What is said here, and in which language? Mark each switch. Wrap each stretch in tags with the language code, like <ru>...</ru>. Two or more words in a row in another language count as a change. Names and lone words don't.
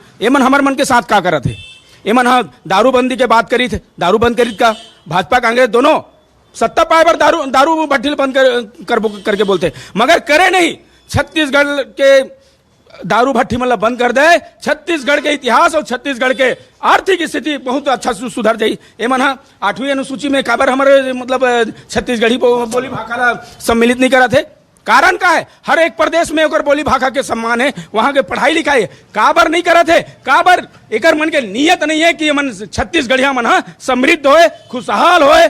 <hne>ये मन हमारे मन के साथ का करत है, ये मन दारूबंदी के बात करी थे, दारू बंद करी का भाजपा कांग्रेस दोनों सत्ता पाए पर दारू भट्टी बंद करके बोलते, मगर करे नहीं। छत्तीसगढ़ के दारू भट्टी मतलब बंद कर दे, छत्तीसगढ़ के इतिहास और छत्तीसगढ़ के आर्थिक स्थिति बहुत अच्छा सुधर जाई। ए मन 8वीं अनुसूची में काबर हमारे मतलब छत्तीसगढ़ी बोली भाषा सम्मिलित नहीं करा थे, कारण का है? हर एक प्रदेश में ओकर बोली भाषा के सम्मान है, वहां के पढ़ाई लिखाई है, काबर नहीं करा थे? काबर एकर मन के नियत नहीं है कि मन छत्तीसगढ़िया मन समृद्ध होए, खुशहाल होए।</hne>